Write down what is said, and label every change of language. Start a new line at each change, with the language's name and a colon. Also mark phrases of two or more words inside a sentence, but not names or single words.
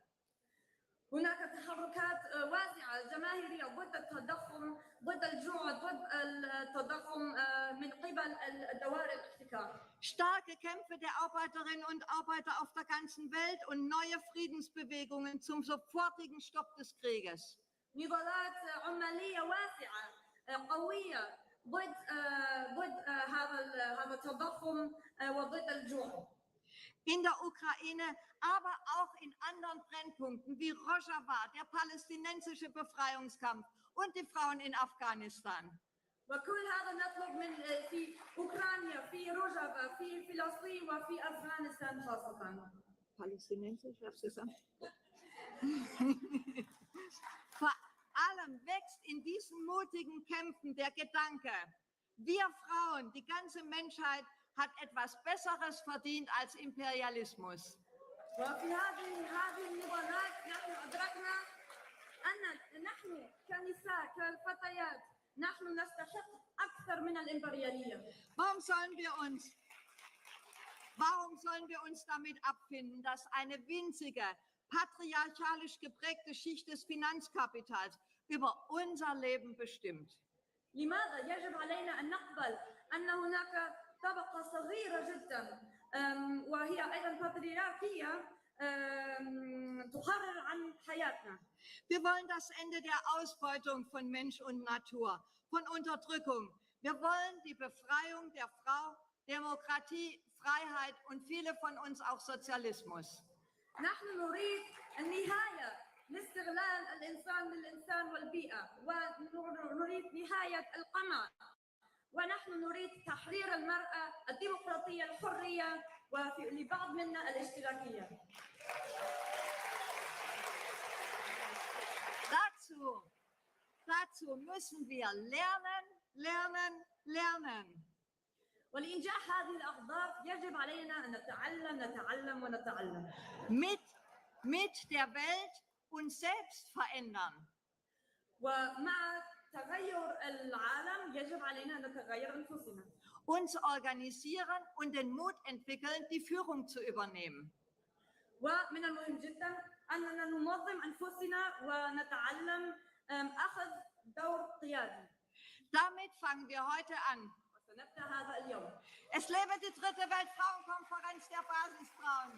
Arabic: هناك تحركات واسعة جماهيرية ضد التضخم، ضد الجوع، ضد التضخم من قبل دوائر الاحتكار.
German: Starke Kämpfe der Arbeiterinnen und Arbeiter auf der ganzen Welt und neue Friedensbewegungen zum sofortigen Stopp des Krieges.
Arabic: نضالات عمالية واسعة قوية ضد هذا التضخم وضد الجوع.
German: In der Ukraine, aber auch in anderen Brennpunkten wie Rojava, der palästinensische Befreiungskampf und die Frauen in Afghanistan.
Arabic: وكل هذا نطلب من في أوكرانيا، في روجافا، في فلسطين وفي أفغانستان خاصة.
German: Palästinensisch, hab's gesagt. Vor allem wächst in diesen mutigen Kämpfen der Gedanke, wir Frauen, die ganze Menschheit hat etwas Besseres verdient als Imperialismus.
Arabic: وفي هذه النضالات نحن أدركنا أن نحن كنساء كفتيات نحن نستحق أكثر من الإمبريالية.
German: Warum sollen wir uns damit abfinden, dass eine winzige, patriarchalisch geprägte Schicht des Finanzkapitals über unser Leben bestimmt?
Arabic: لماذا يجب علينا أن نقبل أن هناك طبقة صغيرة جدا وهي أيضا باترياركية تقرر عن حياتنا؟
German: Wir wollen das Ende der Ausbeutung von Mensch und Natur, von Unterdrückung. Wir wollen die Befreiung der Frau, Demokratie, Freiheit und viele von uns auch Sozialismus.
Arabic: نحن نريد النهاية لاستغلال الإنسان للإنسان والبيئة، ونريد نهاية القمع، ونحن نريد تحرير المرأة، الديمقراطية، الحرية، ولبعض منا الاشتراكية.
German: Dazu müssen wir lernen.
Arabic: ولإنجاح هذه الأهداف يجب علينا أن نتعلم ونتعلم.
German: Mit der Welt uns selbst verändern.
Arabic: ومع تغير العالم يجب علينا أن نتغير أنفسنا.
German: Uns organisieren und den Mut entwickeln, die Führung zu übernehmen.
Arabic: ومن المهم جدا أننا ننظم أنفسنا ونتعلم أخذ دور قيادي.
German: Damit fangen wir heute an.
Arabic: سنبدأ هذا اليوم.
German: Es lebe die dritte Weltfrauenkonferenz der Basisfrauen.